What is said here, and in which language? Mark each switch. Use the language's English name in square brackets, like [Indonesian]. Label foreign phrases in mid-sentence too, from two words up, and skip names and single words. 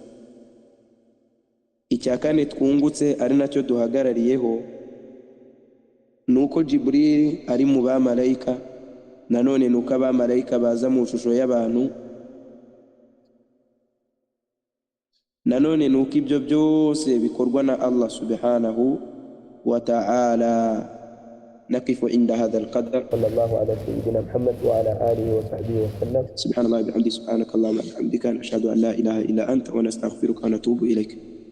[Kinyarwanda] Icya kane twungutse ari nacyo duhagarariyeho, nuko Jibril ari mu bamarayika, nanone nuko abamarayika baza mu shusho y'abantu, nanone nuko ibyo byose bikorwa na Allah [Arabic] سبحانه وتعالى. نقف عند هذا القدر. صلى الله على سيدنا محمد وعلى آله وصحبه وسلم. سبحان الله وبحمده، سبحانك اللهم وبحمدك، نشهد أن لا إله إلا أنت ونستغفرك ونتوب إليك.